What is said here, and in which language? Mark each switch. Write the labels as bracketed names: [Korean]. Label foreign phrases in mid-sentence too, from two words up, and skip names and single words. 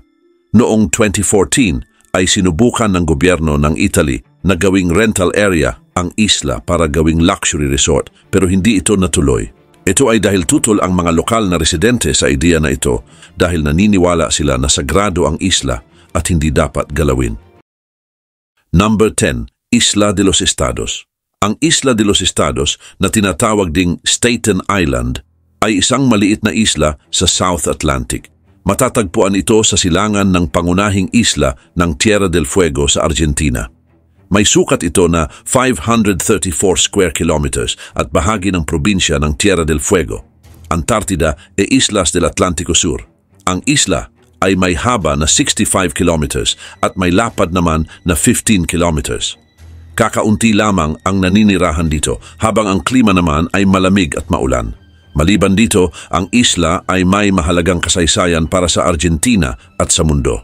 [Filipino] Noong 2014 ay sinubukan ng gobyerno ng Italy na gawing [English] rental area [Filipino] ang isla para gawing [English] luxury resort [Filipino] pero hindi ito natuloy. Ito ay dahil tutol ang mga lokal na residente sa ideya na ito dahil naniniwala sila na sagrado ang isla at hindi dapat galawin. [English] Number 10. [Filipino] Isla de los Estados. Ang Isla de los Estados na tinatawag ding Staten Island ay isang maliit na isla sa South Atlantic. Matatagpuan ito sa silangan ng pangunahing isla ng Tierra del Fuego sa Argentina. May sukat ito na 534 [English] square kilometers [Filipino] at bahagi ng probinsya ng Tierra del Fuego. Antartida e Islas del Atlántico Sur. Ang isla ay may haba na 65 kilometers at may lapad naman na 15 kilometers. Kakaunti lamang ang naninirahan dito habang ang klima naman ay malamig at maulan. Maliban dito, ang isla ay may mahalagang kasaysayan para sa Argentina at sa mundo.